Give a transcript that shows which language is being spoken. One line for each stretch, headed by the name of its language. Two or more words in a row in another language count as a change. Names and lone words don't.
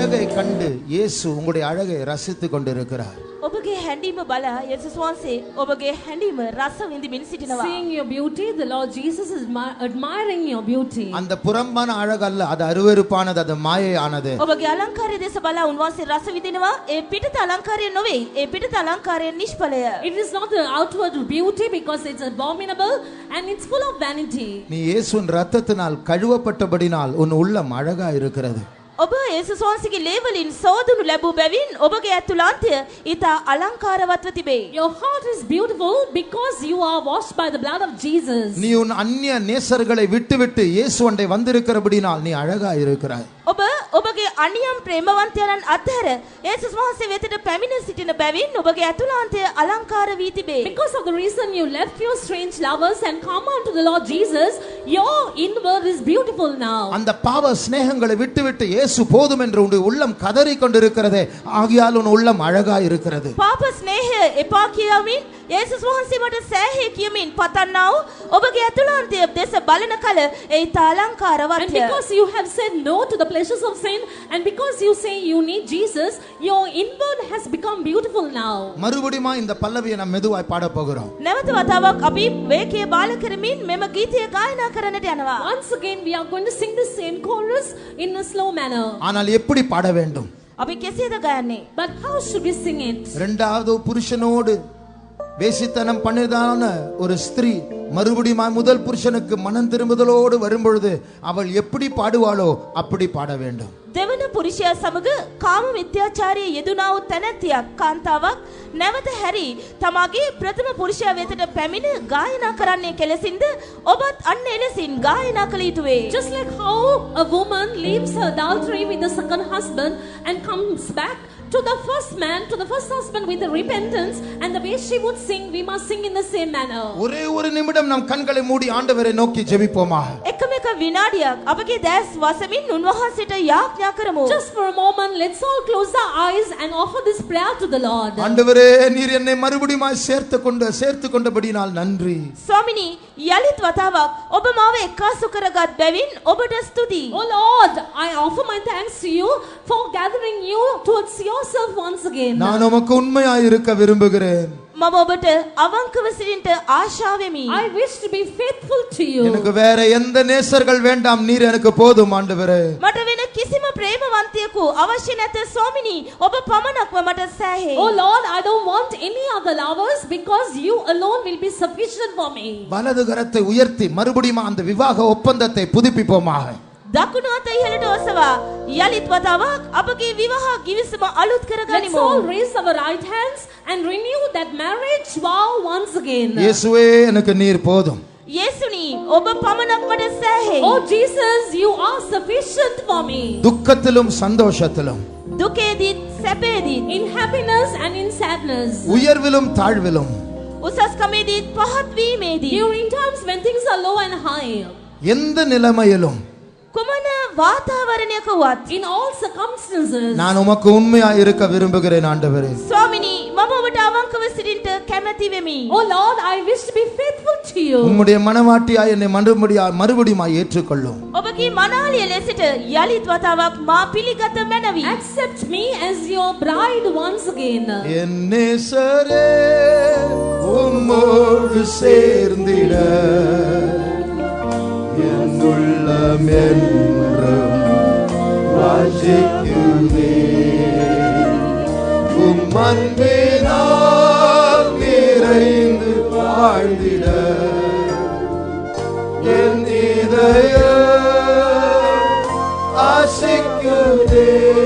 Tamil: கண்டு இயேசு உங்களுடைய அழகை ரசித்துக் கொண்டிருக்கிறார்.
Sinhala: ඔබගේ හැඬීම බලා යේසුස් වහන්සේ ඔබගේ හැඬීම රස විඳින්මින් සිටිනවා.
English: Seeing your beauty, the Lord Jesus is admiring your beauty.
Tamil: அந்த புறம்பான அழகல்ல, அது அருவருப்பானது, அது மாயையானது.
Sinhala: ඔබගේ අලංකාරය දෙස බලා උන්වහන්සේ රස විඳිනවා. ඒ පිටත අලංකාරය නොවේ. ඒ පිටත අලංකාරය නිෂ්ඵලය.
English: It is not the outward beauty because it's abominable and it's full of vanity.
Tamil: நீ இயேசுவின் இரத்தத்தினால் கழுவப்பட்டபடினால் உன் உள்ளம் அழகா இருக்கிறது.
Sinhala: ඔබ යේසුස් වහන්සේගේ ලේ වලින් සෝදුණු ලැබූ බැවින් ඔබගේ ඇතුළාන්තය ඊට අලංකාරවත්ව තිබේ.
English: Your heart is beautiful because you are washed by the blood of Jesus.
Tamil: நீ உன் அந்நிய நேசர்களை விட்டுவிட்டு இயேசுவண்டை வந்திருக்கிறபடினால் நீ அழகா இருக்கிறாய்.
Sinhala: ඔබ ඔබගේ අනියම් ප්‍රේමවන්තයන් අතහැර යේසුස් වහන්සේ වෙතට පැමිණ සිටින බැවින් ඔබගේ ඇතුළාන්තය අලංකාර වී තිබේ.
English: Because of the reason you left your strange lovers and come unto the Lord Jesus, your inward is beautiful now.
Tamil: அந்த பாவ ஸ்நேகங்களை விட்டுவிட்டு இயேசு போதும் என்று உன்னுடைய உள்ளம் கதறி கொண்டிருக்கிறதே, ஆகையால் உன் உள்ளம் அழகா இருக்கிறது.
Sinhala: පාප ස්නේහය එපා කියමින් යේසුස් වහන්සේ මට සෑහේ කියමින් පතන්නා වූ ඔබගේ ඇතුළාන්තය දෙස බලන කල ඒ ඊට
English: And
Sinhala: අලංකාරවත්ය.
English: because you have said no to the pleasures of sin, and because you say you need Jesus, your inward has become beautiful now.
Tamil: மறுபடியும் இந்த பல்லவியை நாம் மெதுவாய் பாட போகிறோம்.
Sinhala: නැවත වතාවක් අපි වේකයේ බාල කරමින් මෙම ගීතය ගායනා කරන්නට යනවා.
English: Once again we are going to sing the same chorus in a slow manner.
Tamil: ஆனால் எப்படி பாட வேண்டும்?
Sinhala: අපි කෙසේද ගයන්නේ?
English: But how should we sing it?
Tamil: இரண்டாவது புருஷனோடு வேசித்தனம் பண்ணியதான ஒரு ஸ்திரீ மறுபடியும் முதல் புருஷனுக்கு மனம் திரும்புதலோடு வரும்பொழுது அவள் எப்படி பாடுவாளோ அப்படி பாட வேண்டும்.
Sinhala: දෙවන පුරුෂයා සමග කාම මිත්‍යාචාරයේ යෙදුණා වූ තැනැත්තියක් කාන්තාවක් නැවත හැරි තමාගේ ප්‍රථම පුරුෂයා වෙතට පැමිණ ගායනා කරන්නේ කෙලෙසින්ද ඔබත් අන්න එලෙසින් ගායනා කළ යුතුය.
English: Just like how a woman leaves her adultery with the second husband and comes back to the first man, to the first husband with the repentance, and the way she would sing, we must sing in the same manner.
Tamil: ஒரே ஒரு நிமிடம் நாம் கண்களை மூடி ஆண்டவரை நோக்கி ஜெபிப்போமா.
Sinhala: එකම එක විනාඩියක් අපගේ දැස් වසමින් උන්වහන්සේට යාඥා කරමු.
English: Just for a moment, let's all close our eyes and offer this prayer to the Lord.
Tamil: ஆண்டவரே, நீர் என்னை மறுபடியும் சேர்த்து கொண்டபடியால் நன்றி.
Sinhala: ස්වාමිනී, යලිත් වතාවක් ඔබ මාව එක්කාසු කරගත් බැවින් ඔබට ස්තුතියි.
English: Oh Lord, I offer my thanks to you for gathering you towards yourself once again.
Tamil: நான் உமக்கு உண்மையாய் இருக்க விரும்புகிறேன்.
Sinhala: මම ඔබට අවංකව සිටින්නට ආශාවෙමි.
English: I wish to be faithful to you.
Tamil: எனக்கு வேற எந்த நேசர்கள் வேண்டாம், நீர் எனக்கு போதும் ஆண்டவரே.
Sinhala: මට වෙන කිසිම ප්‍රේමවන්තයෙකු අවශ්‍ය නැත ස්වාමිනී, ඔබ පමණක්ම මට සෑහේ.
English: Oh Lord, I don't want any other lovers because you alone will be sufficient for me.
Tamil: வலது கரத்தை உயர்த்தி மறுபடியும் அந்த விவாக ஒப்பந்தத்தை புதுப்பிப்போமாக.
Sinhala: දකුණු අත ඉහළට ඔසවා යලිත් වතාවක් අපගේ විවාහ ගිවිසුම අලුත්
English: Let's
Sinhala: කරගනිමු.
English: all raise our right hands and renew that marriage vow once again.
Tamil: இயேசுவே, எனக்கு நீர் போதும்.
Sinhala: යේසුනි, ඔබ පමණක් මට සෑහේ.
English: Oh Jesus, you are sufficient for me.
Tamil: துக்கத்திலும் சந்தோஷத்திலும்,
Sinhala: දුකේදීත් සැපේදීත්,
English: In happiness and in sadness.
Tamil: உயர்விலும் தாழ்விலும்,
Sinhala: උසස්කමේදීත් පහත් වීමේදීත්,
English: During times when things are low and high.
Tamil: எந்த நிலைமையிலும்
Sinhala: කුමන වාතාවරණයක වුවත්
English: In all circumstances.
Tamil: நான் உமக்கு உண்மையாய் இருக்க விரும்புகிறேன் ஆண்டவரே.
Sinhala: ස්වාමිනී, මම ඔබට අවංකව සිටින්නට කැමැති වෙමි.
English: Oh Lord, I wish to be faithful to you.
Tamil: உம்முடைய மனவாட்டியாய் என்னை மறுபடியும் ஏற்றுக்கொள்ளும்.
Sinhala: ඔබගේ මනාලිය ලෙසට යලිත් වතාවක් මා පිළිගත මැනවි.
English: Accept me as your bride once again.
Tamil: என் நேசரே, உம்மோடு சேர்ந்திட என் உள்ளம் என்றும் வாஞ்சிக்குதே. உம் அன்பினால் நிறைந்து வாழ்ந்திட என் இதயம் ஆசைக்குதே.